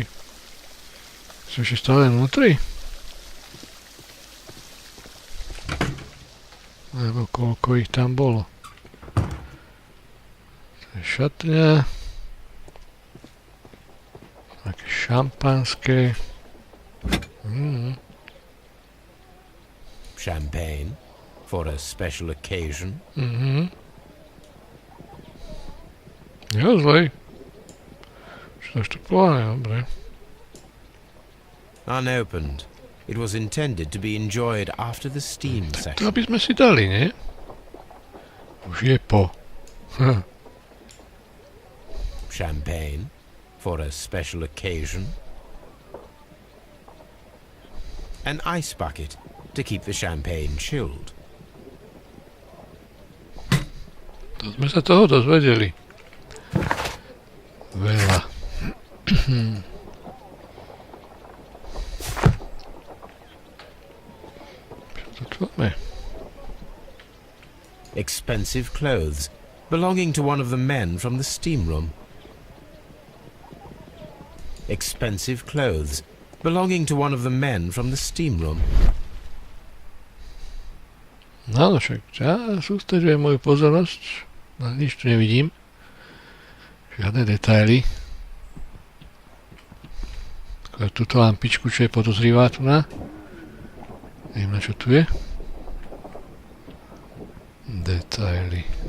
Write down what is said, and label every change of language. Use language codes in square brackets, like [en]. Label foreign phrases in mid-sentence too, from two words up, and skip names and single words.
[sk] Sú ešte stále vnútri? Alebo koľko ich tam bolo? To je šatňa. Také šampanské. [en] Champagne for a special occasion. [sk] Jo, zlej. Čo to plánuje, dobre. [en] Unopened. It was intended to be enjoyed after the steam [sk] To [en] session. [sk] by sme si dali, nie? Už je po. [en] Champagne for a special occasion. An ice bucket to keep the champagne chilled. [sk] To sme sa toho dozvedeli. Veľa. Čo to máme? [en] Expensive clothes belonging to one of the men from the steam room. Expensive clothes belonging to one of the men from the steam room. [sk] No, však ja sústreďujem moju pozornosť. No, nič tu nevidím. Žiadne detaily. Skôr túto lampičku, čo je podozrivá tu na. Neviem, na čo tu je. Detaily.